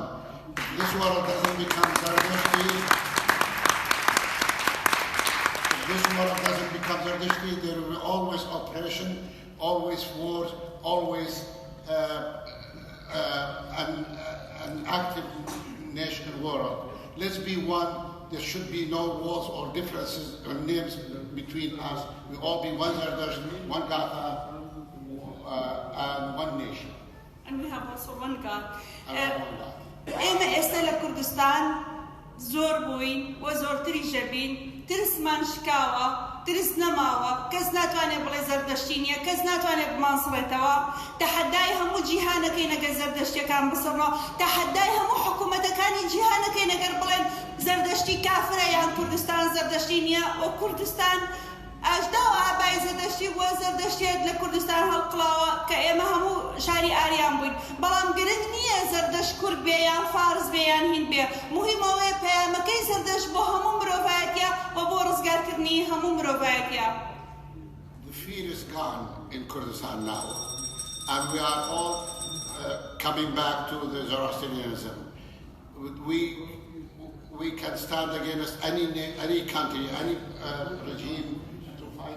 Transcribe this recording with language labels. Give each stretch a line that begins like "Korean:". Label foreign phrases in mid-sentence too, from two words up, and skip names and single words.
English: If this world doesn't become Zerdashti, there will be always oppression, always wars, always an active national world. Let's be one. There should be no wars or differences or names between us. We all be one Zerdash, one Gata, and one nation. And we have also one God.
Central Kurdish: ئێمە ئێستا لە کوردستان زۆر بووین و زۆرتری ژەبین، ترسمان شکاوە، ترس نەماوە، کەس ناتوانێت بڵێ زەردەشتی نییە، کەس ناتوانێت بمانسڵێتەوە. تەحەدای هەموو جیهانەکەی نەگەر زەردەشتیەکان بسڕنەوە، تەحەدای هەموو حکوومەتەکانی جیهانەکەی نەگەر بڵێن زەردەشتی کافرە یان کوردستان زەردەشتی نییە. و کوردستان ئەژداوە ئابای زەردەشتی بووە، زەردەشتێت لە کوردستان هەڵقڵاوە کە ئێمە هەموو شاری ئاریان بووین. بەڵام گرنگ نییە زەردەشت کورد بێ یان فارس بێ یان هین بێ. مهمەوەیە پەیامەکەی زەردەشت بۆ هەموو مرۆڤایەتیە و بۆ ڕزگارکردنی هەموو مرۆڤایەتیە.
English: The fear is gone in Kurdistan now, and we are all coming back to the Zoroastrianism. We can stand against any country, any regime to fight.